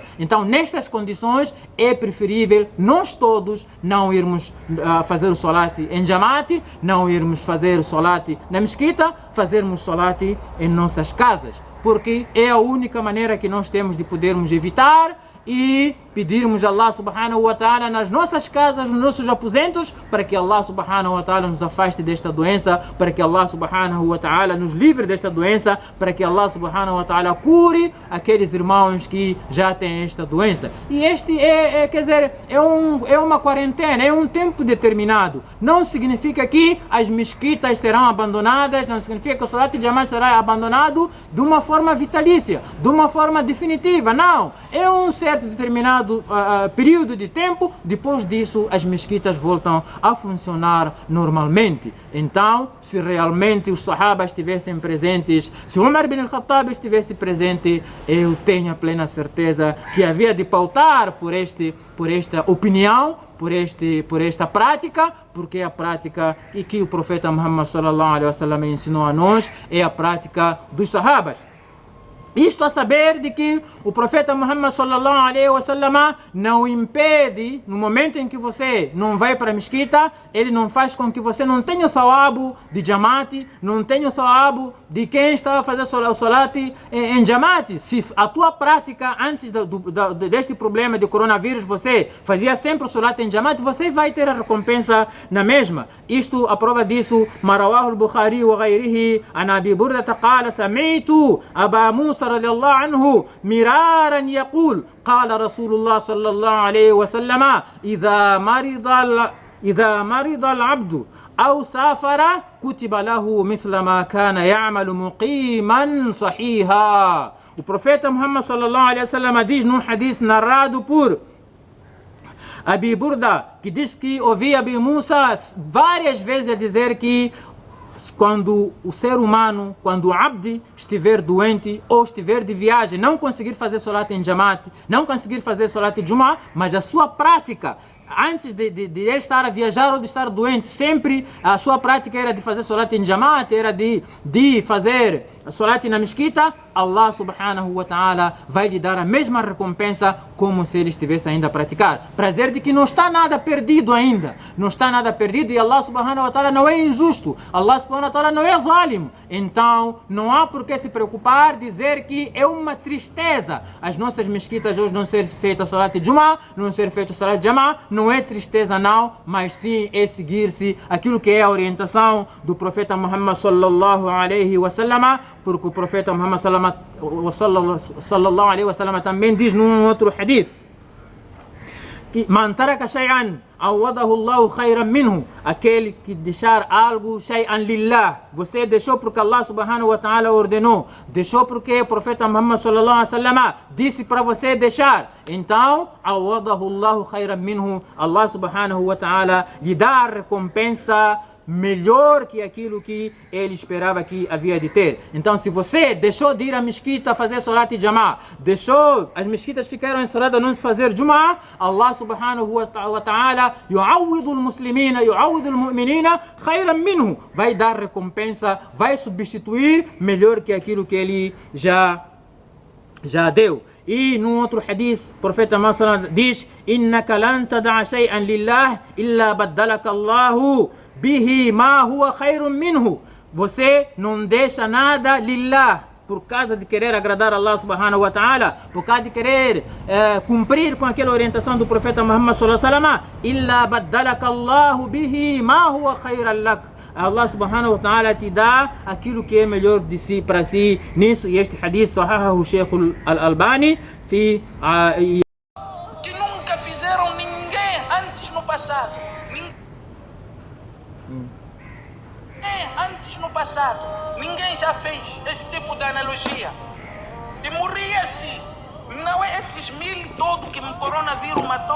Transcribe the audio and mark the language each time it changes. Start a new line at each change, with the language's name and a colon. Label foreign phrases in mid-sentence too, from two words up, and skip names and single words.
Portuguese: Então, nestas condições, é preferível nós todos não irmos fazer o salat em Jamaat, não irmos fazer o salat na mesquita, fazermos salat em nossas casas, porque é a única maneira que nós temos de podermos evitar e pedirmos a
Arabic: الله سبحانه وتعالى
Portuguese: nas nossas casas, nos nossos aposentos, para que
Arabic: الله سبحانه وتعالى
Portuguese: nos afaste desta doença, para que
Arabic: الله سبحانه وتعالى
Portuguese: nos livre desta doença, para que
Arabic: الله سبحانه وتعالى
Portuguese: cure aqueles irmãos que já têm esta doença. E este é uma quarentena, é um tempo determinado. Não significa que as mesquitas serão abandonadas, não significa que o salat de Jamaat será abandonado de uma forma vitalícia, de uma forma definitiva. Não, é um certo determinado determinado período de tempo, depois disso as mesquitas voltam a funcionar normalmente. Então, se realmente os sahabas estivessem presentes, se Umar ibn al-Khattab estivesse presente, eu tenho a plena certeza que havia de pautar por esta opinião, por esta prática, porque a prática e que o profeta Muhammad
Arabic: صلى الله عليه وسلم
Portuguese: ensinou a nós é a prática dos sahabas. Isto a saber de que o profeta Muhammad
Arabic: صلى الله عليه وسلم
Portuguese: não impede, no momento em que você não vai para a mesquita, ele não faz com que você não tenha o thawab de jamati, não tenha o thawab de quem está a fazer o salat em jamati. Se a tua prática antes deste problema de coronavírus, você fazia sempre o salat em jamati, você vai ter a recompensa na mesma. Isto, a prova disso,
Arabic: ما رواه البخاري وغيره، عن أبي بردة قال سمعت أبا موسى رضي الله عنه مرارا يقول قال رسول الله صلى الله عليه وسلم إذا مرض العبد أو سافر كتب له مثل ما كان يعمل مقيما صحيحا.
Portuguese: O profeta Muhammad
Arabic: صلى الله عليه وسلم
Portuguese: diz num hadith narrado por Abi Burda, que diz que ouvia Abi Musa várias vezes a dizer que quando o ser humano, quando o abdi estiver doente ou estiver de viagem, não conseguir fazer salat em Jamaat, não conseguir fazer salat em Jum'ah, mas a sua prática, antes de ele estar a viajar ou de estar doente, sempre a sua prática era de fazer salat em Jamaat, era de fazer salat na mesquita,
Arabic: الله سبحانه وتعالى
Portuguese: vai lhe dar a mesma recompensa como se ele estivesse ainda a praticar. Prazer de que não está nada perdido ainda. Não está nada perdido e
Arabic: الله سبحانه وتعالى
Portuguese: não é injusto.
Arabic: الله سبحانه وتعالى
Portuguese: não é zalim. Então, não há por que se preocupar, dizer que é uma tristeza as nossas mesquitas hoje não ser feitas salat de Jum'ah, não ser feito salat de Jama'ah. Não é tristeza não, mas sim é seguir-se aquilo que é a orientação do profeta Muhammad
Arabic: صلى الله عليه وسلم,
Portuguese: porque o profeta Muhammad
Arabic: صلى الله عليه وسلم
Portuguese: também diz num outro hadith
Arabic: que من ترك شيئا عوضه الله خيرا منه,
Portuguese: aquele que deixar algo
Arabic: شيئا لله,
Portuguese: você deixou porque
Arabic: الله سبحانه وتعالى
Portuguese: ordenou, deixou porque o profeta Muhammad
Arabic: صلى الله عليه وسلم
Portuguese: disse para você deixar, então
Arabic: عوضه الله خيرا منه, الله سبحانه وتعالى
Portuguese: lhe dá a recompensa melhor que aquilo que ele esperava que havia de ter. Então, se você deixou de ir à mesquita fazer salat e Jama'ah, deixou, as mesquitas ficaram encerradas, não se fazer Jum'ah,
Arabic: الله سبحانه وتعالى يعوض المسلمين، يعوض المؤمنين خيرا منه,
Portuguese: vai dar recompensa, vai substituir melhor que aquilo que ele já deu. E num outro hadith, o profeta Muhammad diz:
Arabic: إنك لن تدع شيئا لله إلا بدلك الله به ما هو خير منه.
Portuguese: Você não deixa nada lillah, por causa de querer agradar
Arabic: الله سبحانه وتعالى,
Portuguese: por causa de querer cumprir com aquela orientação do profeta Muhammad
Arabic: صلى الله عليه وسلم, إلا بدلك الله به ما هو خيرا لك. الله سبحانه وتعالى
Portuguese: te dá aquilo que é melhor de si para si. Nisso, e este hadith sahahahu Sheikh al-Albani que nunca fizeram ninguém antes no passado. Antes no passado, ninguém já fez esse tipo de analogia. E morria-se. Não é esses 1000 todos que o coronavírus matou.